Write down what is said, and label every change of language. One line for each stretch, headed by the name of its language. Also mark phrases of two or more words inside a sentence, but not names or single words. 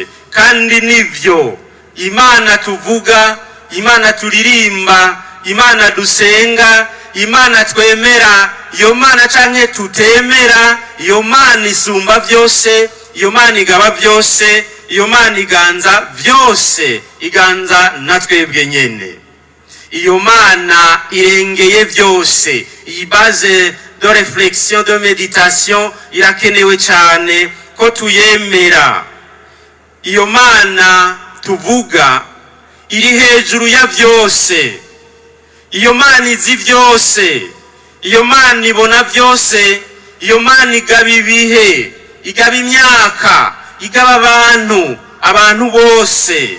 Rundi: Kandi nivyo Imana tuvuga, Imana turirimba, Imana dusenga, Imana twemera, iyo Mana canke tutemera, iyo Mana isumba byose, iyo Mana igaba byose, iyo Mana iganza byose, iganza na twebwe nyene. Iyo Mana irengeye byose. Iyi
French: base de réflexion, de méditation
Rundi: irakenewe cyane ko tuyemera. Iyo Mana tuvuga iri hejuru ya byose. Iyo Mana izi byose. Iyo Mana ibona byose. Iyo Mana igaba ibihe, igaba imyaka, igaba abantu bose.